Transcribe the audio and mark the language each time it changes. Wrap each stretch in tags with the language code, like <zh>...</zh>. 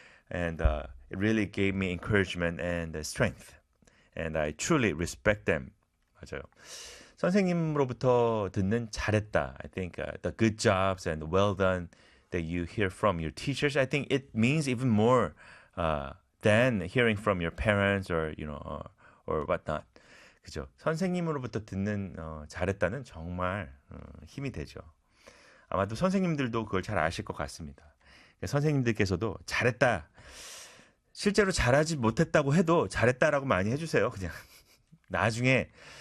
<en>And it really gave me encouragement and strength. And I truly respect them.</en> <ko>맞아요. 선생님으로부터 듣는 잘했다.</ko> <en>I think the good jobs and well done that you hear from your teachers, I think it means even more than hearing from your parents or, you know, or whatnot.</en> <ko>그죠? 선생님으로부터 듣는 잘했다는 정말 힘이 되죠. 아마도 선생님들도 그걸 잘 아실 것 같습니다. 선생님들께서도 잘했다. 실제로 잘하지 못했다고 해도 잘했다라고 많이 해주세요. 그냥 나중에.</ko>